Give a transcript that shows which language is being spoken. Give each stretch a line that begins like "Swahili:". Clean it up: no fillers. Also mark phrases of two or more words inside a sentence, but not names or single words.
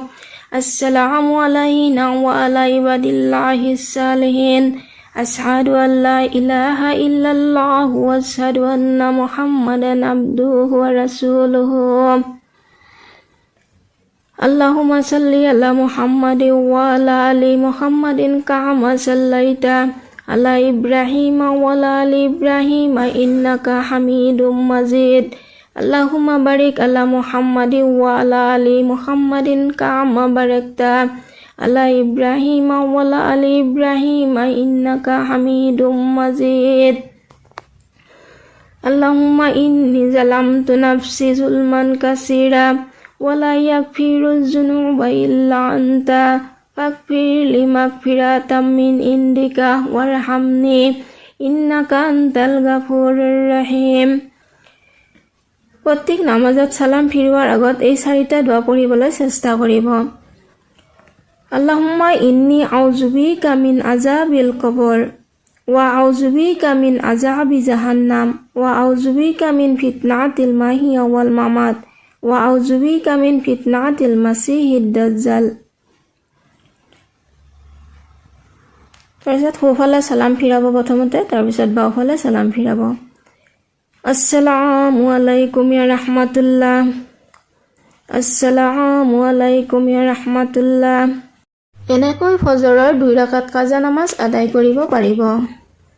Arabic: السلام علينا و على عباد الله الصالحين. أشهد أن لا إله إلا الله و أشهد أن محمدا عبده و رسوله. اللهم صل على محمد و على آل محمد كما صليت على إبراهيم و على آل إبراهيم إنك حميد مجيد. اللهم بارك على محمد و على آل محمد كما باركت على إبراهيم و على آل إبراهيم إنك حميد مجيد. اللهم إني ظلمت نفسي ظلما كثيرا و لا يغفر الذنوب إلا أنت فاغفر لي مغفرة من عندك و ارحمني إنك أنت الغفور الرحيم.
Assamese: প্রত্যেক নামাজত সালাম ফিৰোৱাৰ আগত এই চাৰিটা দোৱা পঢ়িবলৈ চেষ্টা কৰিব।
Arabic: اللهم إني أعوذ بك من عذاب القبر و أعوذ بك من عذاب جهنم و أعوذ بك من فتنة المحيا و الممات و أعوذ بك من فتنة المسيح الدجال.
Assamese: তাৰপিছত সোঁফালে সালাম ফিৰাব প্ৰথমতে, তাৰপিছত বাওঁফালে সালাম ফিৰাব।
Arabic: السلام عليكم يا رحمة الله. السلام عليكم يا رحمة الله.
Assamese: এনেকৈ ফজৰৰ 2 ৰাকাত কাজা নামাজ আদায় কৰিব পাৰিব।